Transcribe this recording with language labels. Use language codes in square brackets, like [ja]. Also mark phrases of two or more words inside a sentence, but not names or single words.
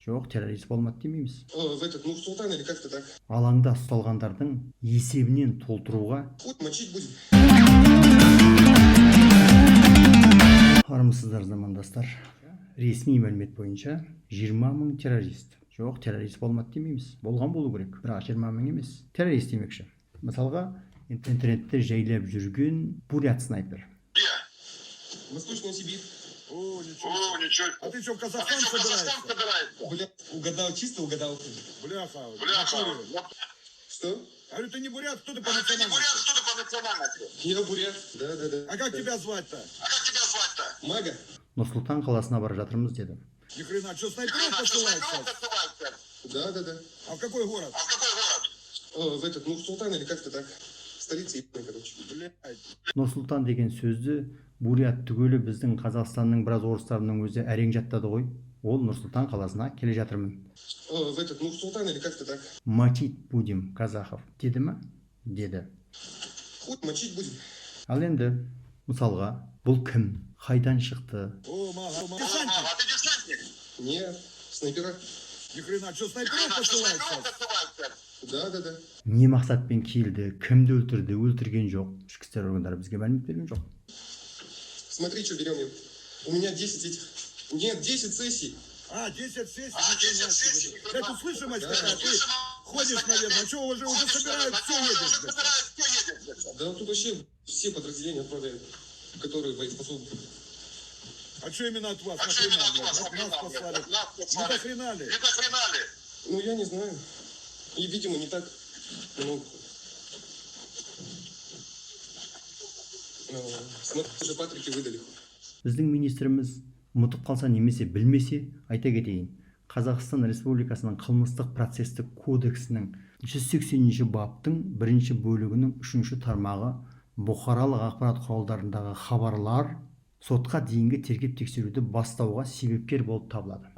[kk] Жоқ, террорист болмады демейміз. [ru] В этот Нур-Султан или как-то так. [kk] Алаңда ұсталғандардың есебінен толтыруға [ru] Хуй мочить будем. [kk] армысыздар замандастар. Ресми мәлімет бойынша 20 мың террорист. Жоқ, террорист болмады демейміз. Болған болу керек. Бірақ 20 мың емес. Террорист демекші. Мысалға, интернетте жайлап жүрген бурят снайпер. [ru] Восточная Сибирь. О, ничего. А ты что, в Казахстан собираешься? Бля, угадал, чисто угадал. Бляха. Что? Говорю, ты не бурят, кто ты по национальности? Я бурят. Да. А как тебя звать-то? Мага? [kk] Нұр-Сұлтан қаласына бара жатырмыз деді. [ru] Ни хрена, что, снайперов посылают сейчас? Да. А в какой город? В этот Нур-Султан или как-то так. Столица ебаная, короче. Блядь. [kk] Нұр-Сұлтан деген сөзді бурят түгелі біздің Қазақстанның біраз орыстарының өзі әрең жаттады ғой. Ол Нұр-Сұлтан қаласына келе жатырмын. [ru] В этот Нур-Султан или как-то так. Мочить будем казахов [kk] деді ма? Деді. [ru] Хуй мочить будем. [kk] Ал енді мысалға бұл кім? Қайдан шықты? [ru] О, мага, десантник. Нет, снайпера. Ни хрена, что, снайперов посылают сейчас? Да. [kk] Не мақсатпен келді? Кімді өлтірді? Өлтірген жоқ. Ішкі істер органдары бізге мәлімет берген жоқ. [ru] Смотри, что берем. У меня 10 этих. Нет, 10 сессий. 10 сессий. Я тут слышимость такая, ты ходишь, наверное, что уже собирают, все едешь, блядь. Да тут вообще все подразделения отправляют, которые боеспособны. А что именно от вас? Нахрена, блядь? Нас послали. Не до хрена ли? Ну, я не знаю. И, видимо, не так много. Смотри, уже Патрики выдали. [kk] Біздің министріміз ұмытып қалса немесе білмесе айта кетейін. Қазақстан Республикасының қылмыстық процестік кодексінің 180-ші баптың 1-ші бөлігінің 3-ші тармағы бұқаралық ақпарат құралдарындағы хабарлар сотқа дейінгі тергеп тексеруді бастауға себепкер болып табылады.